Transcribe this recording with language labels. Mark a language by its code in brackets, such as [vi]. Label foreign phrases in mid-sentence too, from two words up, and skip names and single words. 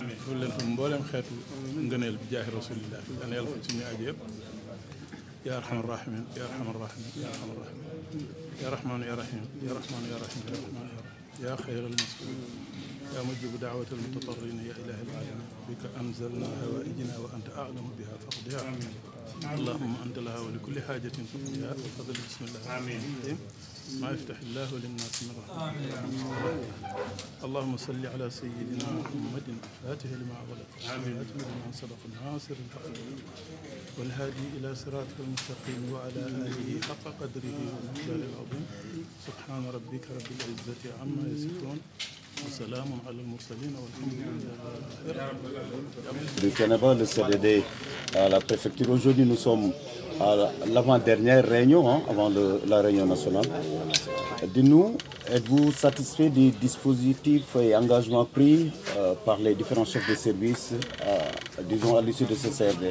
[wo] loolu leen fa mboolem xeetu ngëneel bi jaahi rasulillah yàlla yàlla fa suñu aajo yëpp [ar] يا أرحم الراحمين يا أرحم الراحمين يا أرحم الراحمين يا رحمن يا رحيم يا رحمن يا رحيم يا رحمن يا رحيم يا خير المسؤول يا مجيب دعوة المتضرعين يا إله العالمين بك أنزلنا حوائجنا وأنت أعلم بها فاقضها اللهم أنت لها ولكل حاجة فقدها وفضل بسم الله الرحمن الرحيم ما يفتح الله للناس من رحمة اللهم صل على سيدنا محمد فاتح لما أغلق وخاتم لما سبق الناصر الحق والهادي إلى صراطك المستقيم وعلى آله حق قدره والمقدار العظيم سبحان ربك رب العزة عما يصفون وسلام على المرسلين والحمد لله. [fr] De Thiénaba, le CDD à la préfecture. Aujourd'hui, nous sommes à l'avant-dernière réunion, avant la réunion nationale. Dis-nous, êtes-vous satisfait des dispositifs et engagements pris par les différents chefs de service, disons, à l'issue de ce CRD?